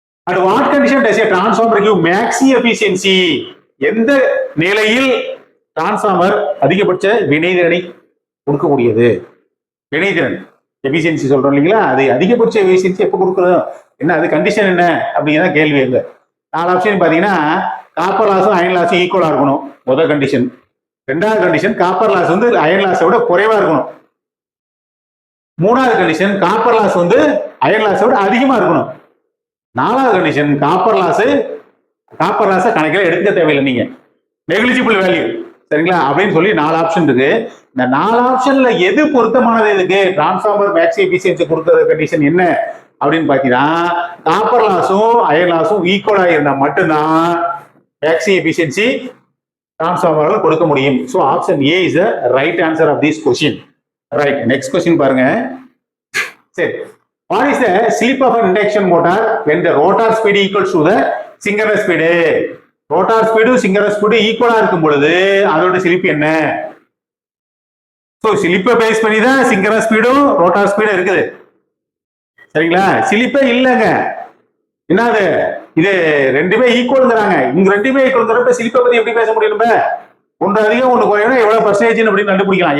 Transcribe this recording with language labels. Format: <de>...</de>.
<en>At what condition does a transformer give maxi efficiency?</en> <ta>எந்த நிலையில் transformer அதிகபட்ச வினைதிறனை கொடுக்கக்கூடியது? வினைதிறன் எஃபிஷியன்சி சொல்றோம் இல்லைங்களா, அது அதிகபட்ச எஃபிஷியன்சி எப்போ கொடுக்குறோம், என்ன அது கண்டிஷன் என்ன அப்படிங்கிற கேள்வி. எங்க 4 ஆப்ஷன் பாத்தீங்கன்னா காப்பர் லாஸும் அயன் லாஸும் ஈக்குவலா இருக்கணும் முதல் கண்டிஷன். 2வது கண்டிஷன் காப்பர் லாஸ் வந்து அயன் லாஸை விட குறைவா இருக்கணும். 3வது கண்டிஷன் காப்பர் லாஸ் வந்து அயன் லாஸை விட அதிகமா இருக்கணும். 4வது கண்டிஷன் காப்பர் லாஸை கணக்கில் எடுக்க தேவையில்லை, நீங்க நெகிழிஜிபிள் வேல்யூ. சரிங்களா? அப்படின்னு சொல்லி 4 ஆப்ஷன் இருக்கு. இந்த 4 ஆப்ஷன்ல எது பொருத்தமானது? இதுக்கு டிரான்ஸ்ஃபார்மர் மேக்ஸி எஃபிஷியன்சி கொடுக்கிற கண்டிஷன் என்ன அப்படின்னு பாத்தீங்கன்னா காப்பர் லாஸும் அயன் லாஸும் ஈக்குவலா இருந்தா மட்டும்தான் மேக்ஸி எஃபிஷியன்சி டிரான்ஸ்ஃபார்மரால் கொடுக்க முடியும்.</ta> <en>So option A is the right answer of this question.</en> <ta>Right, next question பாருங்க.</ta> <en>சரி, what is the slip of an induction motor when the rotor speed equals to the synchronous speed?</en> <ta>Rotor ஸ்பீடும் சிங்கரஸ் ஸ்பீடும் ஈக்குவலா இருக்கும் பொழுது அதோட slip என்ன? So ஸ்லிப்பை base பண்ணி தான் சிங்கரஸ் ஸ்பீடும் rotor ஸ்பீடும் இருக்குது. சரிங்களா? ஸ்லிப்பே இல்லைங்க. என்னது இது? ரெண்டுமே ஈக்குவல்ங்கிறாங்க. இங்க ரெண்டுமே ஈக்குவல்ங்கிறப்ப ஸ்லிப்பை பத்தி எப்படி பேச முடியும்? நம்ம ஒன்று அதிகம் ஒன்று குறையணும், எவ்வளவு பர்சன்டேஜ் அப்படின்னு கண்டுபிடிக்கலாம்.</ta>